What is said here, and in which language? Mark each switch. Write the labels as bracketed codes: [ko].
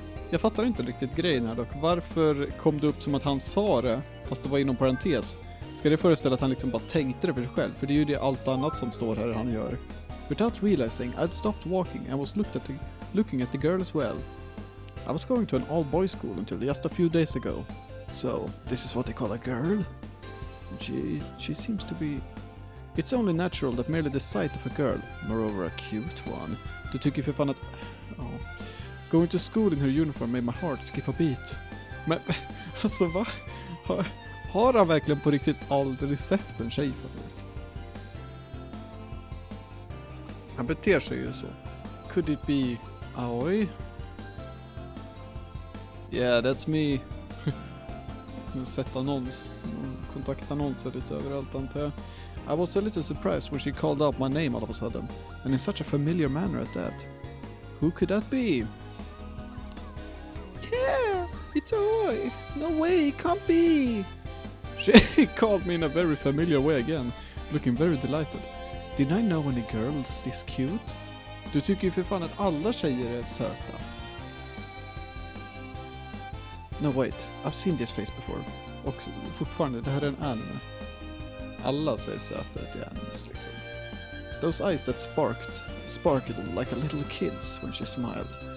[sv] Jag fattar inte riktigt grejen här dock. Varför kom det upp som att han sa det, fast det var inom parentes? Ska det föreställa att han liksom bara tänkte det för sig själv? För det är ju det allt annat som står här han gör. [en] Without realizing, I'd stopped walking and was looking at the girl as well. I was going to an all-boys school until just a few days ago. So, this is what they call a girl? She seems to be... It's only natural that merely the sight of a girl, moreover a cute one, [sv] du tycker för fan att... [en] Oh. Going to school in her uniform made my heart skip a beat. [sv] Men, alltså va? Har han verkligen på riktigt aldrig sett en tjej förut? Han beter sig ju så. [en] Could it be Aoi? Yeah, that's me. [sv] Sett kontaktannonser lite överallt antar jag. [en] I was a little surprised when she called out my name all of a sudden, and in such a familiar manner at that. Who could that be? Yeah, it's Aoi. No way, it can't be. She called me in a very familiar way again, looking very delighted. Did I know any girls this cute? [sv] Du tycker ju för fan att alla tjejer är söta. [en] No wait, I've seen this face before. [sv] Och fortfarande, det här är en anime. Alla ser söta ut i animes liksom. [en] Those eyes that sparkled like a little kid's when she smiled.